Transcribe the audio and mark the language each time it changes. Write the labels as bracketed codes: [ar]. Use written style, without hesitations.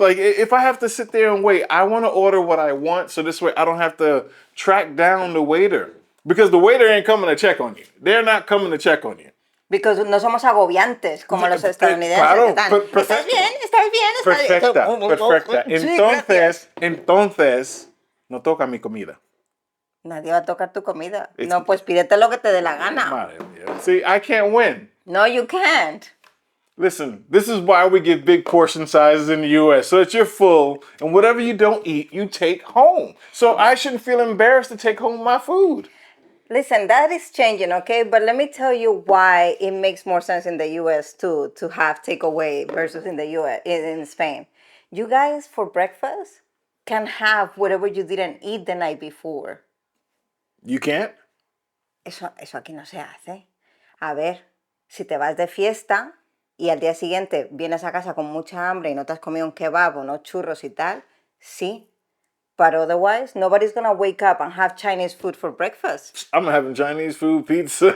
[en] Like, if I have to sit there and wait, I want to order what I want so this way I don't have to track down the waiter. Because the waiter ain't coming to check on you. They're not coming to check on you. [es] Because no somos agobiantes como los estadounidenses. Claro, que están, ¿estás bien? ¿Estás bien? ¿Estás bien? Perfecta. Sí, gracias. Entonces, no toca mi comida. Nadie va a tocar tu comida. No, pues pídete lo que te dé la gana. [en] Madre mía. See, I can't win. No, you can't. Listen, this is why we give big portion sizes in the US, so that you're full, and whatever you don't eat, you take home. So I shouldn't feel embarrassed to take home my food. Listen, that is changing, okay? But let me tell you why it makes more sense in the US too to have takeaway versus in the US in Spain. You guys for breakfast can have whatever you didn't eat the night before. You can't? [es] Eso aquí no se hace. A ver, si te vas de fiesta y al día siguiente vienes a casa con mucha hambre y no te has comido un kebab o unos churros y tal, sí. [en] But otherwise, nobody's gonna wake up and have Chinese food for breakfast. I'm having Chinese food, pizza.